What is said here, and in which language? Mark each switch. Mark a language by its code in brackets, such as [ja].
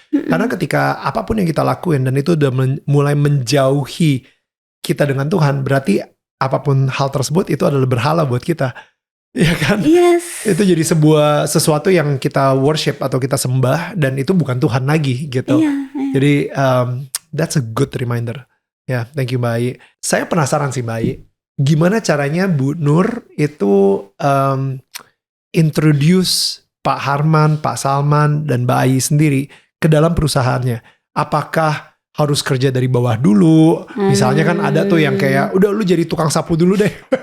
[id] Karena ketika apapun yang kita lakuin dan itu udah mulai menjauhi kita dengan Tuhan, berarti apapun hal tersebut itu adalah berhala buat kita. Ya kan? [en] Yes. [id] Itu jadi sesuatu yang kita worship atau kita sembah dan itu bukan Tuhan lagi gitu. Jadi [en] that's a good reminder. Thank you [id] Mbak Ai. Saya penasaran sih Mbak Ai. Gimana caranya Bu Nur itu introduce Pak Harman, Pak Salman, dan Mbak Ai sendiri ke dalam perusahaannya? Apakah harus kerja dari bawah dulu? Misalnya kan ada tuh yang kayak, udah lu jadi tukang sapu dulu deh.